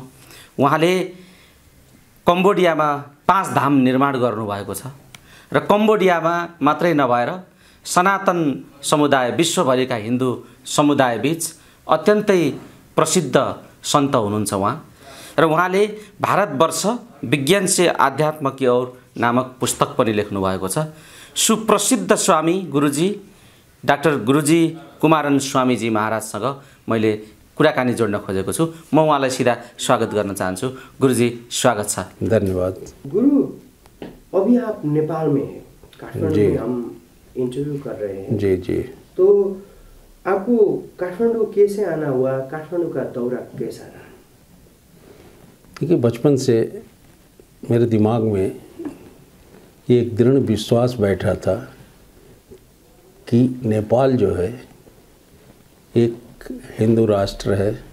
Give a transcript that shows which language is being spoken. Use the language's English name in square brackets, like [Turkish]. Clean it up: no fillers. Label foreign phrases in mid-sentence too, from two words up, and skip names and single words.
[Nepali] उहाँले कम्बोडियामा 5 धाम निर्माण गर्नुभएको छ र कम्बोडियामा मात्रै नभएर सनातन समुदाय, विश्वभरिका हिन्दू समुदाय बीच अत्यन्तै प्रसिद्ध सन्त हुनुहुन्छ उहाँ। र उहाँले भारतवर्ष विज्ञान से आध्यात्म की ओर नामक पुस्तक पनि लेख्नु भएको छ। सुप्रसिद्ध स्वामी गुरुजी डाक्टर गुरुजी कुमारन स्वामीजी महाराजसँग मैले कुराकानी जोड्न खोजेको छु। म उहाँलाई सीधा स्वागत गर्न चाहन्छु। गुरुजी स्वागत छ। धन्यवाद। [Hindi] गुरु, अभी आप नेपाल में हैं, काठमांडू में हम इंटरव्यू कर रहे हैं। जी जी। तो आपको काठमांडू कैसे आना हुआ? काठमांडू का दौरा कैसा रहा? देखिए, बचपन से मेरे दिमाग में ये एक दृढ़ विश्वास बैठा था कि नेपाल जो है एक हिंदू राष्ट्र है